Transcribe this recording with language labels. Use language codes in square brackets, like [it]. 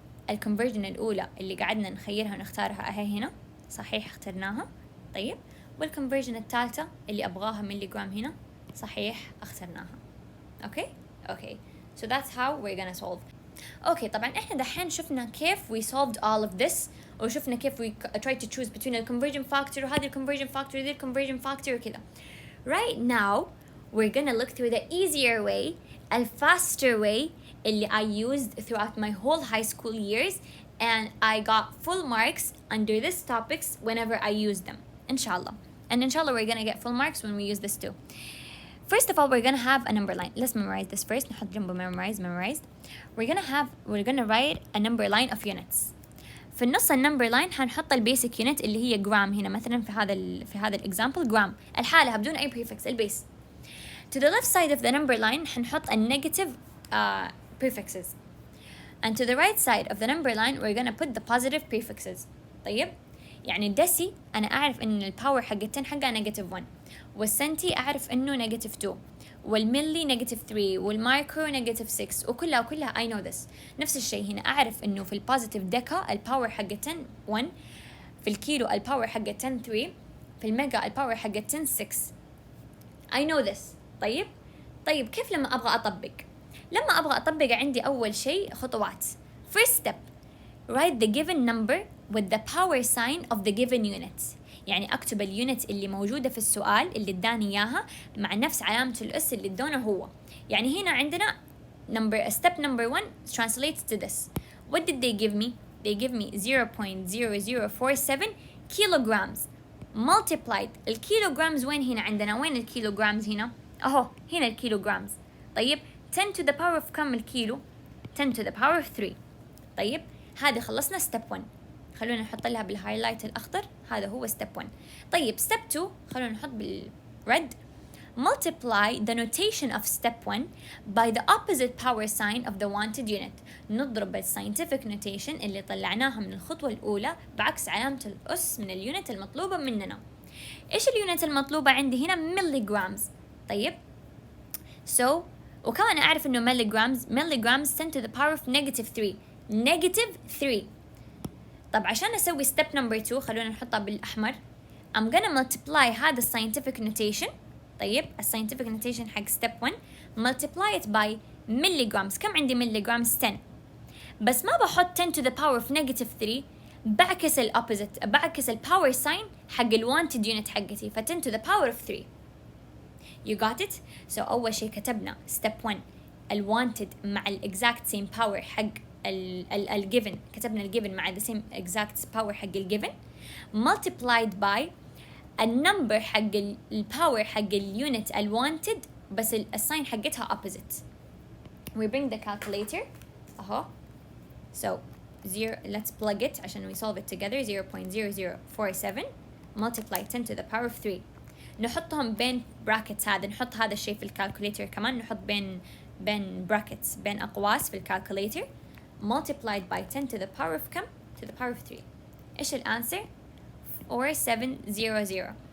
[ar] الكونفرجن الأولى اللي قعدنا نخيرها ونختارها أهي هنا، صحيح اخترناها. طيب والكونفرجن الثالثة اللي أبغاها ملي جرام هنا، صحيح اخترناها. [en] Okay, so that's how we're gonna solve. Okay, [ar] طبعا احنا دحين شفنا كيف [en] we solved all of this، وشفنا كيف we tried to choose between the conversion factor وهذا conversion factor وذي conversion factor وكذا. Right now we're gonna look through the easier way, a faster way اللي I used throughout my whole high school years, and I got full marks under these topics whenever I used them, inshallah. And inshallah we're gonna get full marks when we use this too. First of all, we're gonna have a number line. Let's memorize this first. [ar] نحط جنبه memorized. [en] We're gonna write a number line of units. [ar] في النص النمبر لاين حنحط البيسك يونت اللي هي جرام هنا مثلا في هذا الإكزامبل جرام الحالة بدون أي prefix البيس. [en] To the left side of the number line [ar] حنحط النيجاتيف [en] prefixes, and to the right side of the number line we're gonna put the positive prefixes. [ar] طيب يعني الدسي أنا أعرف إن الباور حق 10 حقها نيجاتيف 1، والسنتي أعرف إنه نيجاتيف 2، والملي نيجاتيف 3، والمايكرو نيجاتيف 6، وكلها [en] I know this. [ar] نفس الشيء هنا أعرف إنه في البوزيتيف ديكا الباور حق 10 1، في الكيلو الباور حق 10 3، في الميجا الباور حق 10 6. [en] I know this. [ar] طيب كيف لما أبغى أطبق؟ لما أبغى أطبق عندي أول شيء خطوات. [en] First step, write the given number with the power sign of the given unit. [ar] يعني أكتب اليونت اللي موجودة في السؤال اللي اداني إياها مع نفس علامة الأس اللي ادونه هو. [en] يعني هنا عندنا step number 1 translates to this. What did they give me? They give me 0.0047 kilograms multiplied. [ar] الكيلوغرامز وين هنا عندنا؟ وين الكيلوغرامز هنا؟ أهو هنا الكيلوغرامز. طيب [en] 10 to the power of [ar] كم الكيلو؟ [en] 10 to the power of 3. [ar] طيب هذه خلصنا step 1. خلونا نحط لها بالهايلايت الأخضر، هذا هو step 1. طيب step 2 خلونا نحط بالريد. [en] Multiply the notation of step 1 by the opposite power sign of the wanted unit. [ar] نضرب الساينتفك notation اللي طلعناها من الخطوة الأولى بعكس علامة الأس من اليونت المطلوبة مننا. إيش اليونت المطلوبة عندي هنا؟ مليغرامز. [en] طيب so [ar] وكمان أعرف إنه [en] Milligrams 10 to the power of -3. -3. [ar] طب عشان أسوي step number 2 خلونا نحطها بالأحمر. [en] I'm gonna multiply هذا scientific notation. طيب scientific notation حق step 1 multiply it by milligrams. [ar] كم عندي milligrams؟ 10. بس ما بحط 10 to the power of -3، بعكس الopposite، بعكس الpower sign حق الwanted unit حقتي، ف 10 to the power of 3. [en] You got it؟ So أول شيء كتبنا step 1 الwanted مع exact same power حق given، كتبنا given مع the same exact power حق given multiplied by النمبر حق الباور حق اليونت الwanted بس الساين حقتها opposite. We bring the calculator اهو. So let's plug it عشان we solve it together. 0.0047 multiply 10 to the power of 3. [ar] نحطهم بين brackets، هذا نحط هذا الشيء في الكالكوليتر كمان، نحط بين brackets بين أقواس في الكالكوليتر [en] multiplied by 10 to the power of [ar] كم؟ to the power of 3. إيش الأنسر؟ 4700.